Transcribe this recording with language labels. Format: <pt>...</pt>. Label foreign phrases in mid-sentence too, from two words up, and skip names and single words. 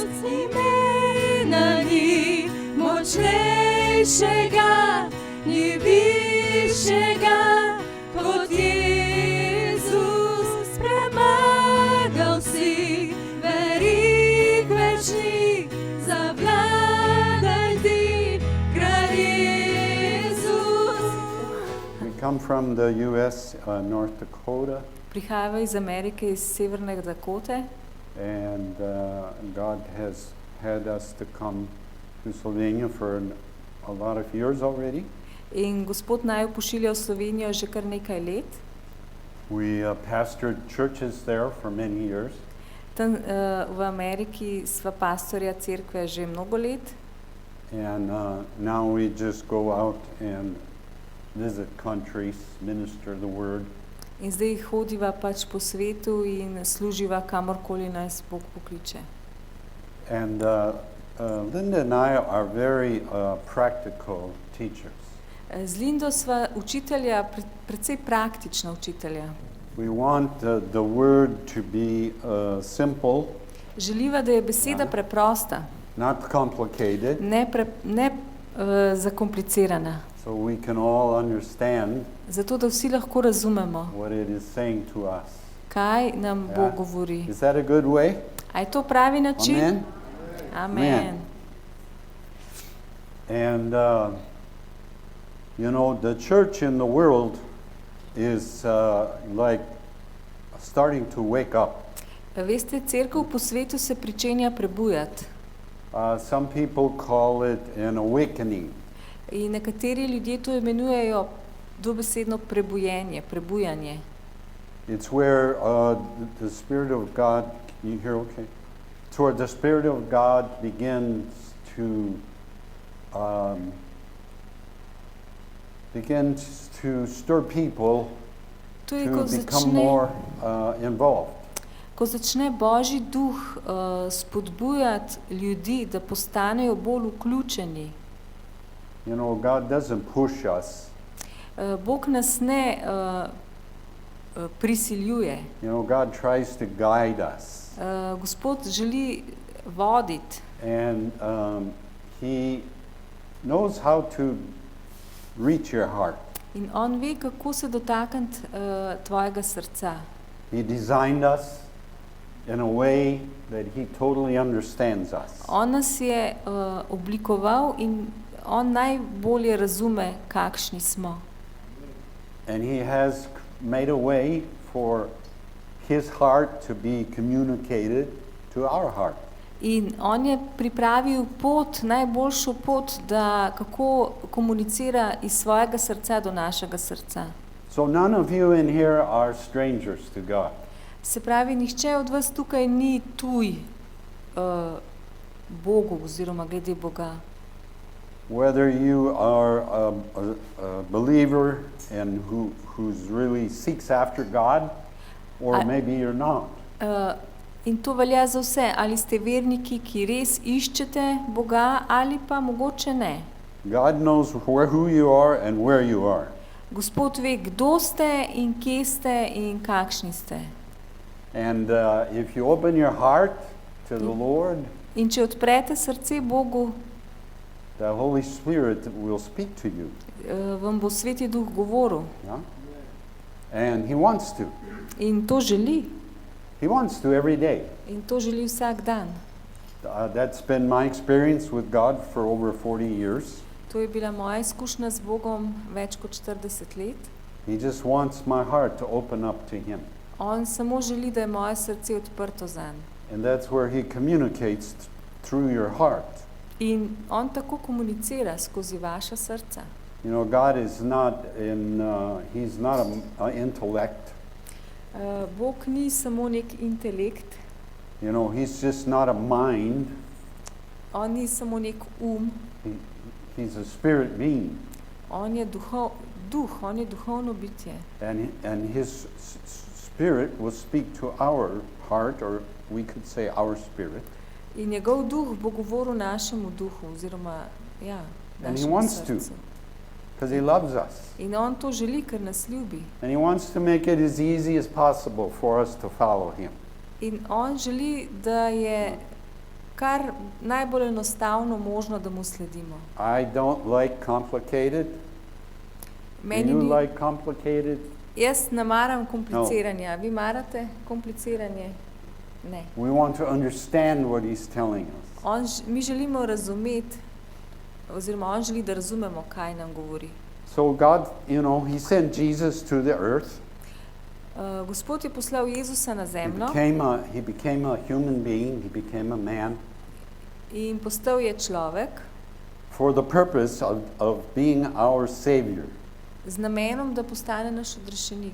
<sl>Imena ni močnejšega, ni višjega kot Jezus. Premagal si, verig večni, zavladaj ti, kralj Jezus.</sl> <en>We come from the U.S., North Dakota,</en> <sl>Prihajajo iz Amerike, iz Severne Dakote,</sl> <en>and God has had us to come to Slovenia for a lot of years already.</en> <sl>in Gospod naju pošilja v Slovenijo že kar nekaj let.</sl> <en>We pastored churches there for many years,</en> <sl>Tam v Ameriki sva pastorja cerkve že mnogo let</sl> <en>and now we just go out and visit countries, minister the word.</en> <sl>in zdaj hodiva pač po svetu in služiva kamorkoli nas Bog pokliče.</sl> <en>And Linda and I are very practical teachers.</en> <sl>Z Lindo sva učitelja, precej praktična učitelja.</sl> <en>We want the word to be simple,</en> <sl>Želiva, da je beseda preprosta,</sl> <en>not complicated,</en> <sl>ne zakomplicirana,</sl> <en>so we can all understand</en> <sl>zato da vsi lahko razumemo,</sl> <en>what it is saying to us.</en> <sl>kaj nam Bog govori.</sl> <en>Is that a good way?</en> <sl>A je to pravi način?</sl> <en>Amen?</en> <sl>Amen.</sl> <en>And you know, the church in the world is like starting to wake up.</en> <sl>Veste, cerkev po svetu se pričenja prebujati.</sl> <en>Some people call it an awakening.</en> <sl>In nekateri ljudje to imenujejo dobesedno prebujenje, prebujanje.</sl> <en>It's where the Spirit of God, you hear okay? It's where the Spirit of God begins to stir people</en> <sl>To je,</sl> <en>to become more involved.</en> <sl>ko začne Božji duh spodbujati ljudi, da postanejo bolj vključeni.</sl> <en>You know, God doesn't push us.</en> <sl>Bog nas ne prisiljuje.</sl> <en>You know, God tries to guide us.</en> <sl>Gospod želi voditi.</sl> <en>And He knows how to reach your heart.</en> <sl>In on ve, kako se dotakniti tvojega srca.</sl> <en>He designed us in a way that He totally understands us.</en> <sl>On nas je oblikoval in on najbolje razume, kakšni smo.</sl> <en>And He has made a way for His heart to be communicated to our heart.</en> <sl>In on je pripravil pot, najboljšo pot, da kako komunicira iz svojega srca do našega srca.</sl> <en>So none of you in here are strangers to God.</en> <sl>Se pravi, nihče od vas tukaj ni tuj Bogu oziroma glede Boga.</sl> <en>Whether you are a believer and who really seeks after God, or maybe you're not.</en> <sl>In to velja za vse, ali ste verniki, ki res iščete Boga, ali pa mogoče ne.</sl> <en>God knows who you are and where you are.</en> <sl>Gospod ve, kdo ste in kje ste in kakšni ste.</sl> <en>And if you open your heart to the Lord,</en> <sl>in če odprete srce Bogu,</sl> <en>the Holy Spirit will speak to you.</en> <sl>Vam bo Sveti Duh govoril.</sl> <en>Yeah? And He wants to.</en> <sl>In to želi.</sl> <en>He wants to every day.</en> <sl>In to želi vsak dan.</sl> <en>that's been my experience with God for over 40 years.</en> <sl>To je bila moja izkušnja z Bogom več kot 40 let.</sl> <en>He just wants my heart to open up to Him.</en> <sl>On samo želi, da je moje srce odprto zanj.</sl> <en>And that's where He communicates through your heart.</en> <sl>In on tako komunicira skozi vaša srca.</sl> <en>You know, God is not He's not an intellect.</en> <sl>Bog ni samo nek intelekt.</sl> <en>You know, He's just not a mind.</en> <sl>On ni samo nek</sl> <en>He's a spirit being.</en> <sl>On je duh, on je duhovno bitje.</sl> <en>And His spirit will speak to our heart, or we could say our spirit.</en> <sl>In njegov duh bo govoril našemu duhu, oziroma, ja,</sl> <en>And He</en> <sl>našemu</sl> <en>wants</en> <sl>srcu.</sl> <en>to, because He loves us.</en> <sl>In on to želi, ker nas ljubi.</sl> <en>And He wants to make it as easy as possible for us to follow Him.</en> <sl>In on želi, da je kar najbolj enostavno možno, da mu sledimo.</sl> <en>I don't like complicated. Do</en> <sl>Meni</sl> <en>you</en> <sl>ni,</sl> <en>like complicated?</en> <sl>jaz ne maram kompliciranja. Vi marate kompliciranje? Ne.</sl> <en>We want to understand what He's telling us.</en> <sl>Mi želimo razumeti, oziroma on želi, da razumemo, kaj nam govori.</sl> <en>So God, you know, He sent Jesus to the earth.</en> <sl>Gospod je poslal Jezusa na zemljo</sl> <en>He became a human being. He became a man</en> <sl>in postal je človek</sl> <en>for the purpose of being our Savior.</en> <sl>z namenom, da postane naš odrešenik.</sl>